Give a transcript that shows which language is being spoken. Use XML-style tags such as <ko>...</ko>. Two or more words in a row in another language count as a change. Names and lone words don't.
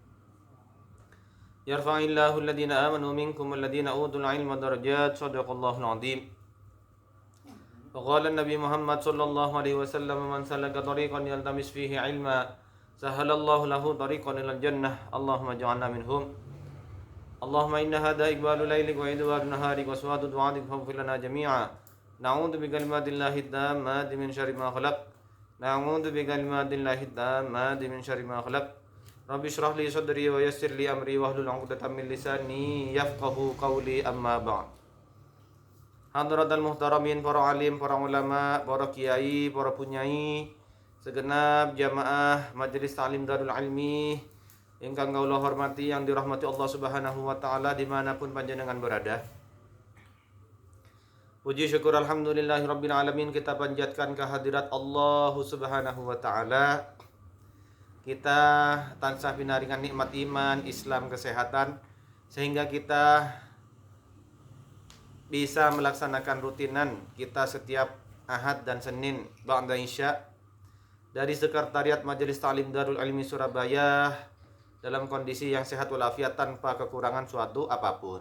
<ar>يرفع الله الذين آمنوا منكم والذين أوتوا العلم درجات صدق الله العظيم وقال النبي محمد صلى الله عليه وسلم من سلك طريقا يلتمس فيه علما سهل الله له طريقا إلى الجنة. اللهم اجعلنا منهم. اللهم إن هذا إقبال ليلك وإدبار نهارك وأصوات دعاتك فاغفر لنا جميعا. نعوذ بكلمات الله التامات من شر ما خلق. نعوذ بكلمات الله التامات من شر ما خلق. رب اشرح لي صدري ويسر لي أمري واحلل عقدة من لساني يفقهوا قولي أما بعد. حضرة المحترمين,</ar> <id>para alim, para ulama, para kiai, para punyai, segenap jamaah Majelis Ta'lim Darul Ilmi</id> <jv>ingkang kula hormati</jv> <id>yang dirahmati Allah</id> <ar>سبحانه وتعالى</ar> <id>dimanapun panjenengan berada. Puji syukur</id> <ar>الحمد لله رب العالمين</ar> <id>kita panjatkan kehadirat Allah</id> <ar>سبحانه وتعالى.</ar> <id>Kita</id> <jv>tansah pinaringan</jv> <id>nikmat iman, Islam, kesehatan sehingga kita bisa melaksanakan rutinan kita setiap Ahad dan Senin ba'da Isya dari Sekretariat Majelis Ta'lim Darul Ilmi Surabaya dalam kondisi yang sehat walafiat tanpa kekurangan suatu apapun.</id>